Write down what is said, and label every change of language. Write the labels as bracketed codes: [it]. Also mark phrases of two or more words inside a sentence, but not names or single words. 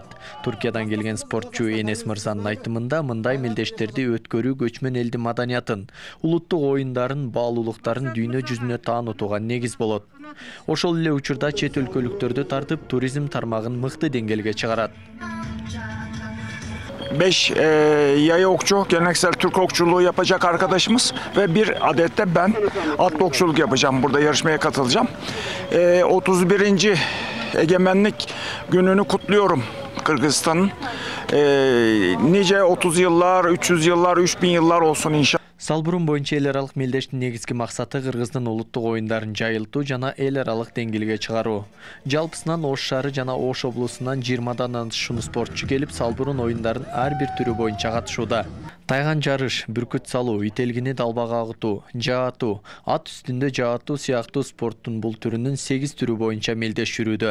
[ky] Туркиядан келген спортчу Энес мырзанын айтымында мындай мелдештерди өткөрүү көчмөн элдин маданиятын, улуттук оюндарын, баалуулуктарын дүйнө жүзүнө таанытууга негиз болот. Ошол эле учурда чет өлкөлүктөрдү тартып туризм тармагын мыкты деңгээлге чыгарат. [tr] 5 yaya okçu, geleneksel Türk okçuluğu yapacak arkadaşımız ve bir adet de ben atlı okçuluk yapacağım. Burada yarışmaya katılacağım. 31. Egemenlik gününü kutluyorum Kırgızistan'ın. Nice 30 yıllar, 300 yıllar, 3000 yıllar olsun inşallah. [ky] Салбурун боюнча эл аралык мелдештин негизги максаты Кыргыздын улуттук оюндарын жайылтуу жана эл аралык деңгээлге чыгаруу. Жалпысынан Ош шаары жана Ош облусунан 20дан ашуун спортчу келип, салбурун оюндарын ар бир түрү боюнча катышууда. Тайган жарыш, бүркүт салуу, ителгини далбага агытуу, жаатуу, ат үстүндө жаатуу сыяктуу спорттун бул түрүнүн 8 түрү боюнча мелдеш жүрүүдө.